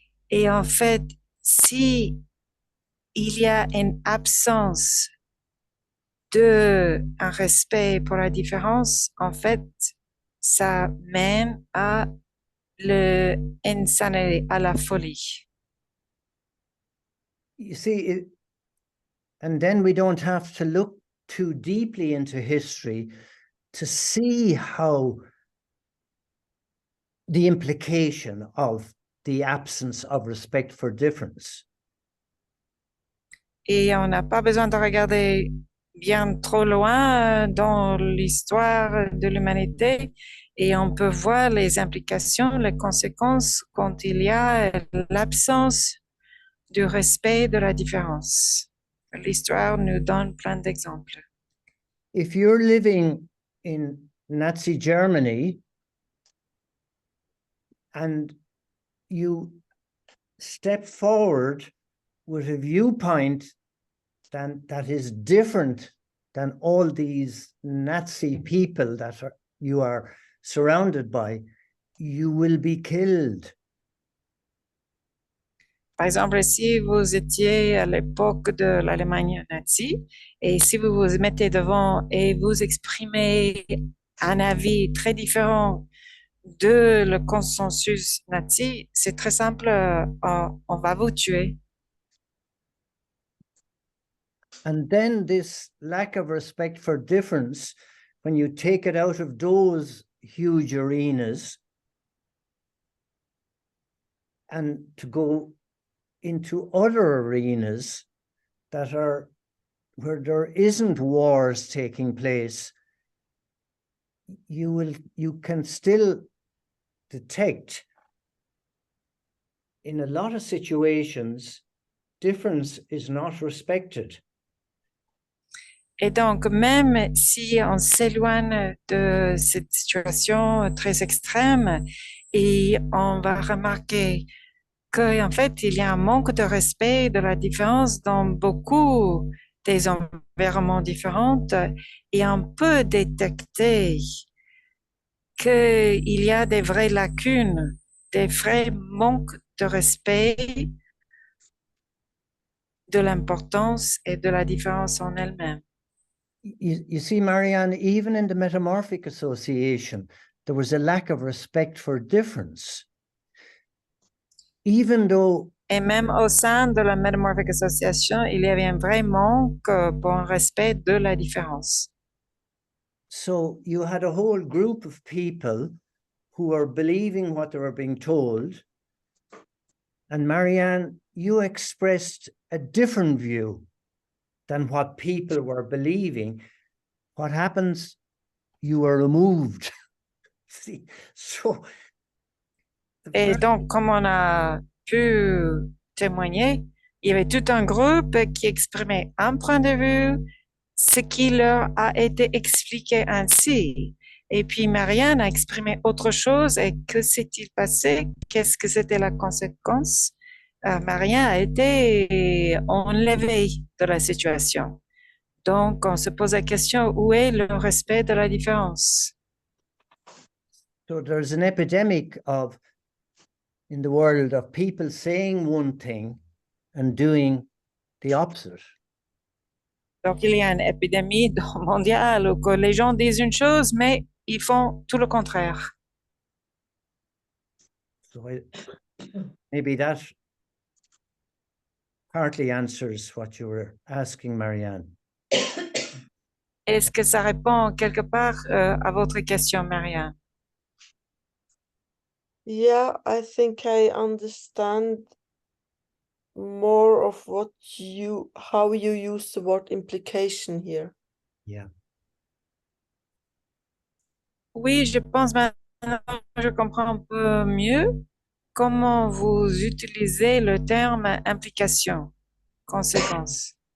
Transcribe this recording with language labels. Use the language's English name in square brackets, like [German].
[French] Et en fait, si il y a une absence de un respect pour la différence, en fait, ça mène à l'insanité, à la folie. [English] You see, and then we don't have to look too deeply into history to see how the implication of the absence of respect for difference. [French] Et on n'a pas besoin de regarder bien trop loin dans l'histoire de l'humanité et on peut voir les implications, les conséquences quand il y a l'absence du respect de la différence. L'histoire nous donne plein d'exemples. [English] If you're living in Nazi Germany and you step forward with a viewpoint that is different than all these Nazi people that you are surrounded by, you will be killed. [French] Par exemple, si vous étiez à l'époque de l'Allemagne nazie et si vous vous mettez devant et vous exprimez un avis très différent de le consensus nazi, c'est très simple, on va vous tuer. [English] And then this lack of respect for difference, when you take it out of those huge arenas and to go into other arenas that are where there isn't wars taking place, you can still detect in a lot of situations difference is not respected. [French] Et donc, même si on s'éloigne de cette situation très extrême, et on va remarquer qu'en fait, il y a un manque de respect de la différence dans beaucoup des environnements différents et on peut détecter qu'il y a des vraies lacunes, des vrais manques de respect de l'importance et de la différence en elle-même. [English] You see, Marianne, even in the Metamorphic Association, there was a lack of respect for difference. Even though [French] Et même au sein de la Metamorphic Association, il y avait un vrai manque pour un respect de la différence. [English] so you had a whole group of people who were believing what they were being told. And Marianne, you expressed a different view than what people were believing. What happens? You were removed. See, so. [French] Et donc, comme on a pu témoigner, il y avait tout un groupe qui exprimait un point de vue, ce qui leur a été expliqué ainsi. Et puis Marianne a exprimé autre chose. Et que s'est-il passé? Qu'est-ce que c'était la conséquence? Marianne a été enlevée de la situation. Donc, on se pose la question, où est le respect de la différence? [English] So there's an epidemic in the world of people saying one thing and doing the opposite. [French] Donc, il y a une épidémie mondiale où que les gens disent une chose, mais ils font tout le contraire. [English] So maybe that partly answers what you were asking, Marianne. [French] Est-ce que ça répond quelque part à votre question, Marianne? [English] Yeah, I think I understand more of how you use the word implication here. Yeah. [French] Oui, je pense maintenant je comprends un peu mieux comment vous utilisez le terme implication, conséquence.